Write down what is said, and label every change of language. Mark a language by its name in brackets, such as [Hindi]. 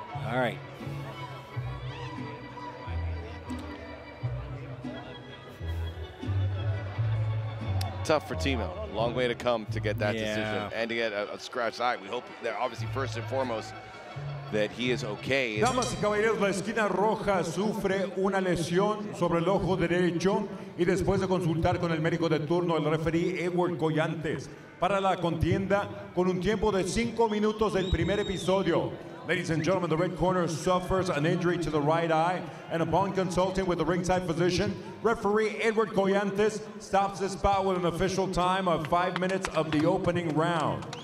[English] All right. Tough for Tino. Long way to come to get that decision and to get a scratch eye. We hope that obviously first and foremost that he is okay. [Spanish] Damas y caballeros, la esquina roja sufre una lesión sobre el ojo derecho y después de consultar con el médico de turno, el referee Edward Collantes, para la contienda con un tiempo de 5 minutos del primer episodio. [English] Ladies and gentlemen, the red corner suffers an injury to the right eye, and upon consulting with the ringside physician, referee Edward Collantes stops this bout with an official time of 5 minutes of the opening round.